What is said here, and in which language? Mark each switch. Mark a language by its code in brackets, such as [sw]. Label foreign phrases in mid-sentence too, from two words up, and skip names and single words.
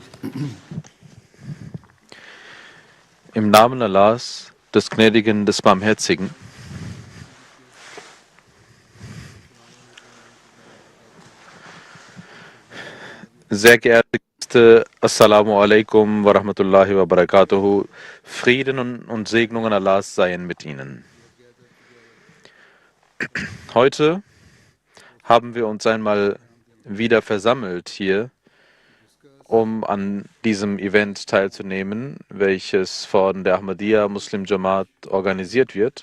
[de] Im Namen Allahs, des Gnädigen, des Barmherzigen. Sehr geehrte Gäste, [ar] السلام عليكم ورحمة الله وبركاته. [de] Frieden und Segnungen Allahs seien mit Ihnen. Heute haben wir uns einmal wieder versammelt hier, um an diesem Event teilzunehmen, welches von der Ahmadiyya Muslim Jamaat organisiert wird.